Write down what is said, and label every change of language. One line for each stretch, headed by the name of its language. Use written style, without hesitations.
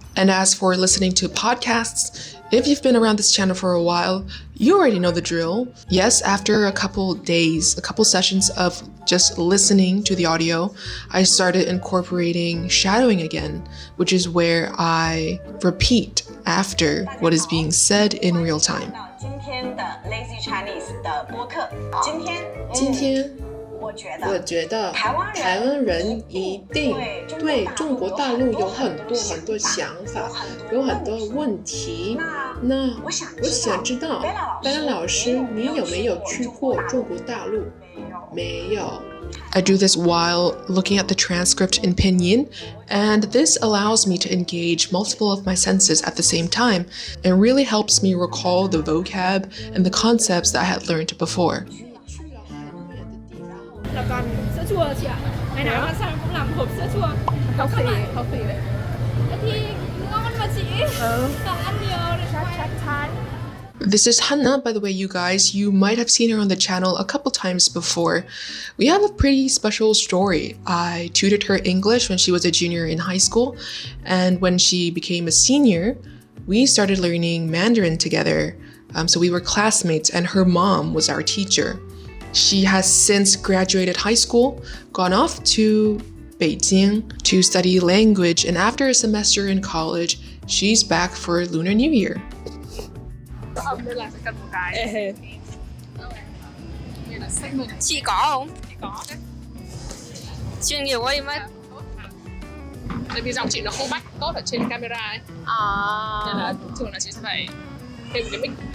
English: And as for listening to podcasts, if you've been around this channel for a while, you already know the drill. Yes, after a couple days, a couple sessions of just listening to the audio, I started incorporating shadowing again, which is where I repeat after what is being said in real time.
Chinese: 今天的 Lazy Chinese 的播客，今天我觉得台湾人一定对中国大陆有很多想法，有很多问题。那我想知道，白兰老师，你有没有去过中国大陆？没有。
English: I do this while looking at the transcript in Pinyin, and this allows me to engage multiple of my senses at the same time and really helps me recall the vocab and the concepts that I had learned before. This is Hannah, by the way, you guys. You might have seen her on the channel a couple times before. We have a pretty special story. I tutored her English when she was a junior in high school, and when she became a senior, we started learning Mandarin together. So we were classmates, and her mom was our teacher. She has since graduated high school, gone off to Beijing to study language, and after a semester in college, she's back for Lunar New Year.
Vietnamese: âm nên là sẽ cần một cái như là segment. Chị có không? Chị có đấy. Chuyên nghiệp quá đi mất. Tại vì giọng chị nó không bắt tốt ở trên camera ấy, nên là thường là chị sẽ phải thêm một cái mic.